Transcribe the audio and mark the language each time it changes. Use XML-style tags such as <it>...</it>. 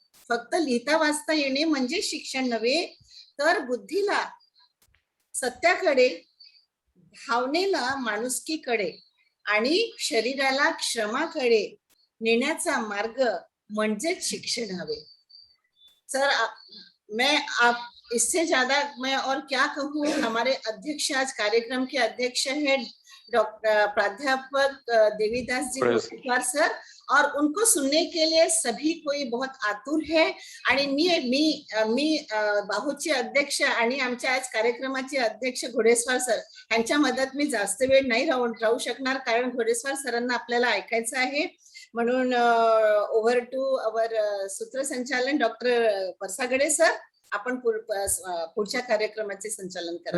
<mr>फक्त लिहिता वाचता येणे म्हणजे शिक्षण नव्हे, तर बुद्धीला सत्याकडे, भावनेला माणुसकीकडे आणि शरीराला क्षमाकडे नेण्याचा मार्ग म्हणजेच शिक्षण हवे.</mr> <hi>सर, मैं इससे ज्यादा मैं और क्या कहूँ. हमारे अध्यक्ष आज कार्यक्रम के अध्यक्ष है डॉक्टर प्राध्यापक देवीदास जी सर, और उनको सुनने के लिए सभी कोई बहुत आतुर है.</hi> <mr>आणि मी बाहूचे अध्यक्ष आणि आमच्या आज कार्यक्रमाचे अध्यक्ष घोडेस्वार सर यांच्या मदत मी जास्त वेळ नाही राहू शकणार, कारण घोडेस्वार सरांना आपल्याला ऐकायचं आहे. म्हणून</mr> <en>over to our</en> <mr>सूत्रसंचालन डॉक्टर परसागडे सर, आपण पुढच्या कार्यक्रमाचे संचालन करा.</mr>